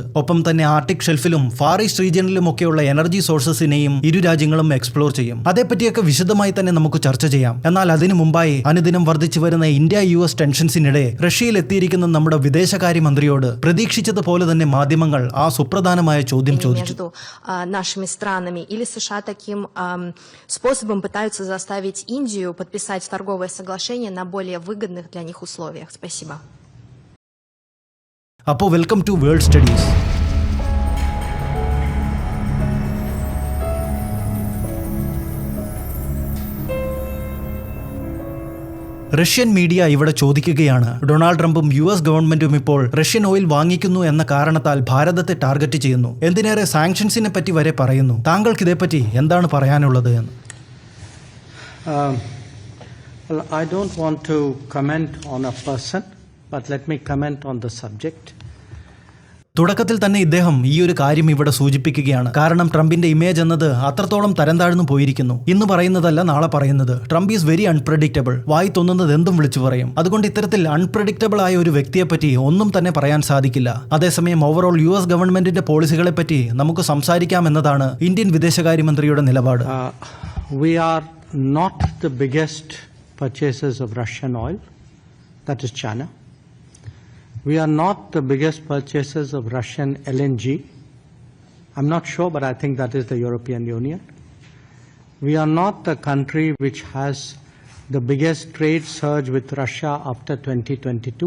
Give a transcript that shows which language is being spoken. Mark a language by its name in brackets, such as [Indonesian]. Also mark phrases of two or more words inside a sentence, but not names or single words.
[Malayalam] ഒപ്പം തന്നെ ആർട്ടിക് ഷെൽഫിലും ഫാർ ഈസ്റ്റ് റീജിയനിലും ഒക്കെയുള്ള [English] energy sources [Malayalam] ഇരു രാജ്യങ്ങളും എക്സ്പ്ലോർ ചെയ്യും. അതേപ്പറ്റിയൊക്കെ വിശദമായി തന്നെ നമുക്ക് ചർച്ച ചെയ്യാം. എന്നാൽ അതിനു മുമ്പായി അനുദിനം വർദ്ധിച്ചു വരുന്ന ഇന്ത്യ US ടെൻഷൻസിനിടെ റഷ്യയിൽ എത്തിയിരിക്കുന്ന നമ്മുടെ വിദേശകാര്യമന്ത്രിയോട് പ്രതീക്ഷിച്ചതുപോലെ തന്നെ മാധ്യമങ്ങൾ ആ സുപ്രധാനമായ ചോദ്യം ചോദിച്ചു. [Russian] Нашими странами или США таким способом пытаются заставить Индию подписать торговое соглашение на более выгодных для них условиях? Спасибо. [English] അപ്പോൾ welcome to World Studies. Russian media [Malayalam] ഇവിടെ ചോദിക്കുകയാണ്, ഡൊണാൾഡ് ട്രംപും US ഗവൺമെന്റും ഇപ്പോൾ [English] Russian oil [Malayalam] വാങ്ങിക്കുന്നു എന്ന കാരണത്താൽ ഭാരതത്തെ ടാർഗറ്റ് ചെയ്യുന്നു, എന്തിനേറെ സാങ്ഷൻസിനെ പറ്റി വരെ പറയുന്നു. താങ്കൾക്ക് ഇതേപ്പറ്റി എന്താണ് പറയാനുള്ളത് എന്ന്? [English] I don't want to comment on a person, but let me comment on the subject. [Malayalam] തുടക്കത്തിൽ തന്നെ ഇദ്ദേഹം ഈ ഒരു കാര്യം ഇവിടെ സൂചിപ്പിക്കുകയാണ്. കാരണം ട്രംപിന്റെ ഇമേജ് എന്നത് അത്രത്തോളം തരം താഴ്ന്നു പോയിരിക്കുന്നു. ഇന്ന് പറയുന്നതല്ല നാളെ പറയുന്നത്. [English] Trump is very unpredictable. [Malayalam] വായി തോന്നുന്നത് എന്തും വിളിച്ചു പറയും. അതുകൊണ്ട് ഇത്തരത്തിൽ അൺപ്രഡിക്റ്റബിൾ ആയ ഒരു വ്യക്തിയെപ്പറ്റി ഒന്നും തന്നെ പറയാൻ സാധിക്കില്ല. അതേസമയം [English] overall US government policies [Malayalam] പറ്റി നമുക്ക് സംസാരിക്കാം എന്നതാണ് ഇന്ത്യൻ വിദേശകാര്യമന്ത്രിയുടെ നിലപാട്. [English] We are not the biggest purchasers of Russian oil. That is China. We are not the biggest purchasers of Russian LNG. I'm not sure, but I think that is the European Union. We are not the country which has the biggest trade surge with Russia after 2022.